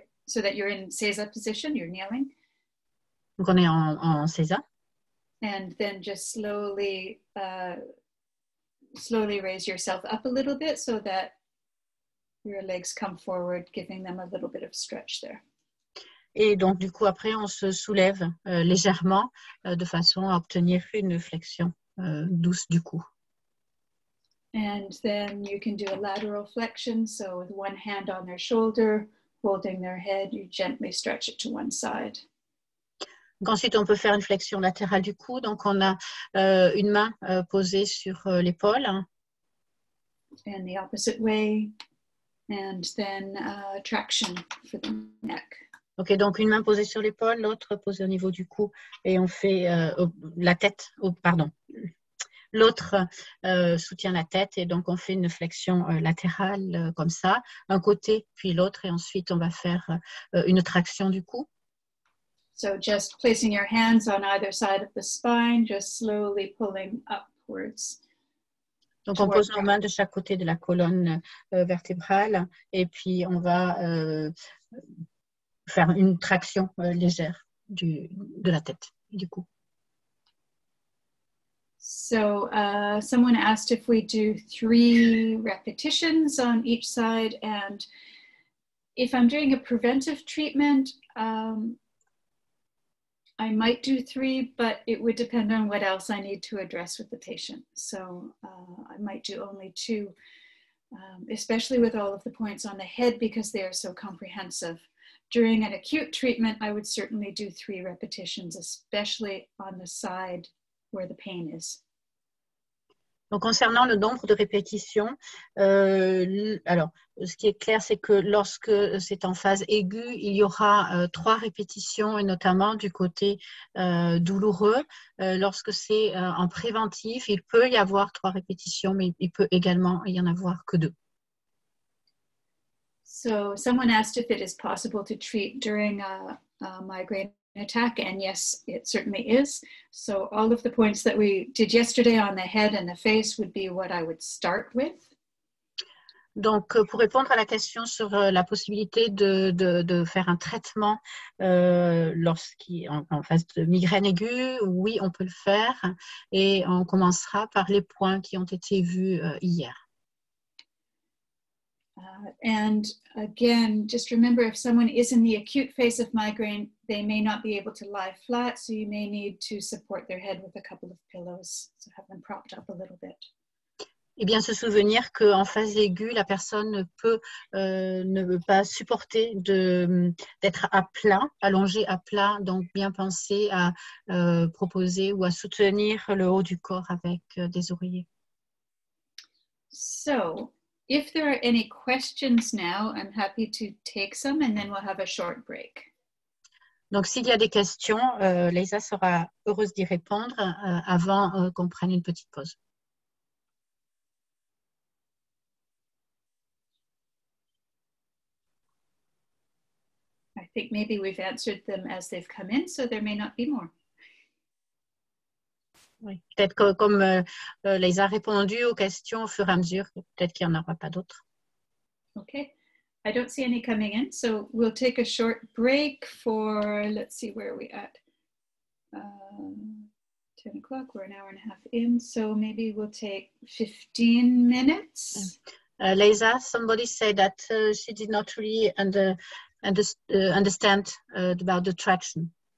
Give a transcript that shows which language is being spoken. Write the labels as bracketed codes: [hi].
[en] So that you're in Seiza position, you're kneeling. [fr] Donc on est en Seiza. [en] And then just slowly raise yourself up a little bit so that your legs come forward, giving them a little bit of stretch there. [fr] Et donc du coup après on se soulève légèrement de façon à obtenir une flexion douce du cou. [en] And then you can do a lateral flexion. So with one hand on their shoulder, holding their head, you gently stretch it to one side. [fr] Donc ensuite, on peut faire une flexion latérale du cou. Donc, on a une main posée sur l'épaule. [en] And the opposite way. And then traction for the neck. [fr] Ok, donc une main posée sur l'épaule, l'autre posée au niveau du cou. Et on fait la tête, pardon. L'autre soutient la tête et donc on fait une flexion latérale comme ça, un côté puis l'autre et ensuite on va faire une traction du cou. [en] So just placing your hands on either side of the spine, just slowly pulling upwards. [fr] Donc on pose nos mains de chaque côté de la colonne vertébrale et puis on va faire une traction légère de la tête, du cou. [en] So someone asked if we do 3 repetitions on each side, and if I'm doing a preventive treatment, I might do 3, but it would depend on what else I need to address with the patient. So I might do only 2, especially with all of the points on the head because they are so comprehensive. During an acute treatment, I would certainly do 3 repetitions, especially on the side where the pain is. [fr] Donc, concernant le nombre de répétitions, alors, ce qui est clair, c'est que lorsque c'est en phase aiguë, il y aura 3 répétitions, et notamment du côté douloureux. Lorsque c'est en préventif, il peut y avoir 3 répétitions, mais il peut également y en avoir que 2. [en] So, someone asked if it is possible to treat during a migraine attack, and yes, it certainly is. So all of the points that we did yesterday on the head and the face would be what I would start with. [fr] Donc, pour répondre à la question sur la possibilité de faire un traitement en phase de migraine aiguë, oui, on peut le faire et on commencera par les points qui ont été vus hier. [en] And again, just remember, if someone is in the acute phase of migraine, they may not be able to lie flat, so you may need to support their head with a couple of pillows, so have them propped up a little bit. [fr] Et bien se souvenir qu'en phase aiguë, la personne ne veut pas supporter d'être à plat, allongée à plat, donc bien penser à proposer ou à soutenir le haut du corps avec des oreillers. [en] So, if there are any questions now, I'm happy to take some and then we'll have a short break. [fr] Donc, s'il y a des questions, Leisa sera heureuse d'y répondre avant qu'on prenne une petite pause. [en] I think maybe we've answered them as they've come in, so there may not be more. [fr] Oui. Peut-être que comme Leisa a répondu aux questions au fur et à mesure, peut-être qu'il n'y en aura pas d'autres. [en] Okay, I don't see any coming in, so we'll take a short break for, let's see, where are we at? 10 o'clock, we're an hour and a half in, so maybe we'll take 15 minutes. Leisa, somebody said that she did not really understand about the traction.